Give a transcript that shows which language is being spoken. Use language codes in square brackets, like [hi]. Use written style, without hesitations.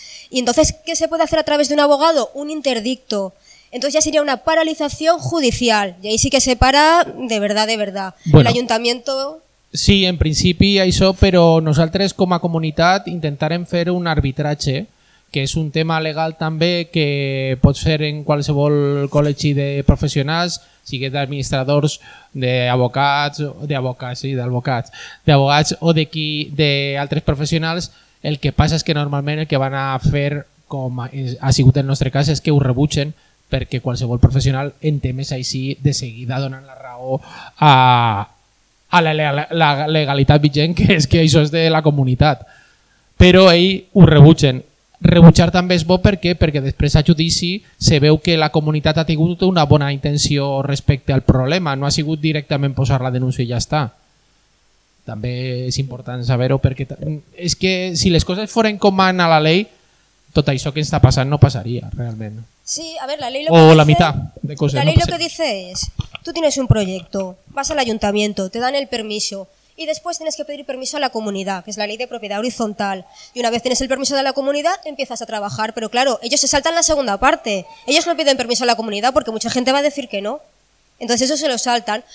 [es] Y entonces, ¿qué se puede hacer a través de un abogado? Un interdicto. Entonces ya sería una paralización judicial. Y ahí sí que se para de verdad, de verdad. Bueno, el ayuntamiento... Sí, en principio hay eso, pero nosotros como comunidad intentaremos hacer un arbitraje. [ca] Que és un tema legal també que pots fer en qualsevol col·legi de professionals, sigui d'administradors, d'abogats o d'altres professionals. El que passa és que normalment el que van a fer, com ha sigut el nostre cas, és que ho rebutgen perquè qualsevol professional en temes així de seguida donen la raó a la legalitat vigent, que és que això és de la comunitat. Però ells ho rebutgen. Rebutjar també és bo perquè després a judici se veu que la comunitat ha tingut una bona intenció respecte al problema, no ha sigut directament posar la denúncia i ja està. També és important saber-ho perquè és que si les coses foren com mana la llei, tot això que està passant no passaria realment. [es] Sí, a ver, la ley lo que dice, la mitad de coses. La ley lo que dice es, tú tienes un proyecto, vas al ayuntamiento, te dan el permiso. Y después tienes que pedir permiso a la comunidad, que es la ley de propiedad horizontal. Y una vez tienes el permiso de la comunidad, empiezas a trabajar. Pero claro, ellos se saltan la segunda parte. Ellos no piden permiso a la comunidad porque mucha gente va a decir que no. Entonces eso se lo saltan.